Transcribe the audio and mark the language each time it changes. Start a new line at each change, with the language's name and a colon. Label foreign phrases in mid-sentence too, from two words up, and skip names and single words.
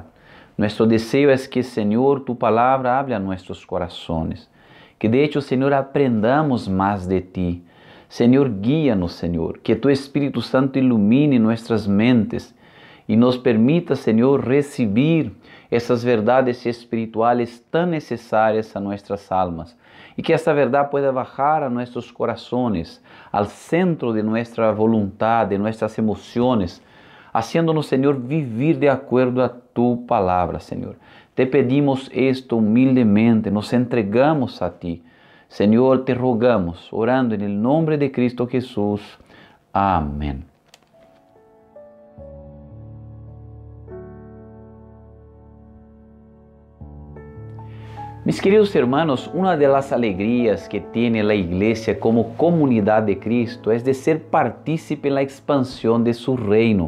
Spanish: Nuestro deseo es que, Señor, tu palabra hable a nuestros corazones. Que, de hecho, Señor, aprendamos más de ti. Señor, guíanos, Señor. Que tu Espíritu Santo ilumine nuestras mentes y nos permita, Señor, recibir essas verdades espirituales tan
Portuguese: necessárias a nossas almas. E que essa verdade
Spanish: pueda bajar
Portuguese: a nossos corações, ao centro de nossa vontade, de nossas emoções, haciéndonos, Senhor, vivir de acordo a tu palavra, Senhor.
Spanish: Te pedimos esto humildemente, nos entregamos a ti.
Portuguese: Senhor, te rogamos, orando em nome de Cristo Jesús. Amém.
Spanish: Mis queridos hermanos, una de las alegrías que tiene la iglesia como comunidad de Cristo es de ser partícipe en la expansión de su reino.